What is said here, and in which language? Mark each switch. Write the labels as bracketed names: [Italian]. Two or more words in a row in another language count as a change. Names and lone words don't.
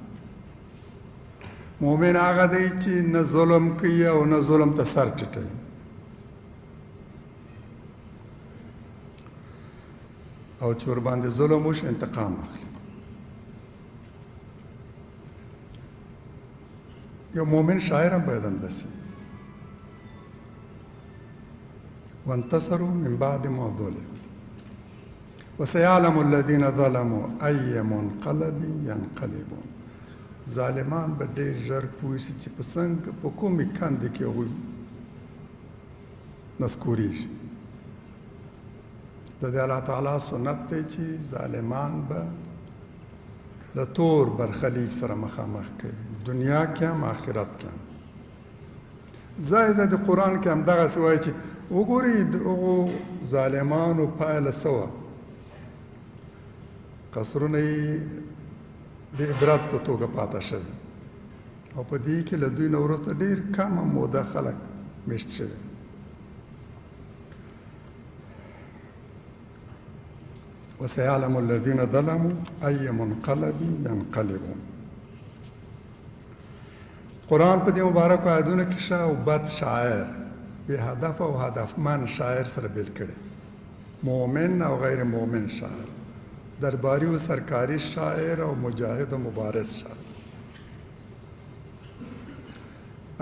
[Pashto] مؤمن هغه دی چې نه ظلم کوي او نه ظلم ته سر ټیټوي او چې ورباندې ظلم وشي انتقام اخلي. یو مؤمن شاعر هم باید همداسې [Arabic] وانتصروا من بعد ما ظلموا وسيعلم الذين ظلموا أي منقلب ينقلبون. [Pashto] ظالمان به ډېر ژر پوه شي چې په څنګه په کومې کندې کې هغوی نسکورېږي. د دې الله تعالی سنت دی چې ظالمان به له تور برخلیک سره مخامخ کوي دنیا کې هم آخرت کې هم. ځای ځای د قرآن کې هم دغسې وایي چې وګورئ د هغو ظالمانو پایله څه وه قصرونه یې د عبرت په توګه پاته شوي او په دې کې له دوی نه وروسته ډېر کمه موده خلک میشت شوي. [Arabic] وسيعلم الذين ظلموا أي منقلب ينقلبون. [Pashto] قرآن په دې مبارکو آیتونو کې ښه او بد شاعر بې هدف او هدفمند شاعر سره بیل کړی مؤمن او غیر مؤمن شاعر درباری و سرکاری شاعر او مجاهد و مبارز شاعر.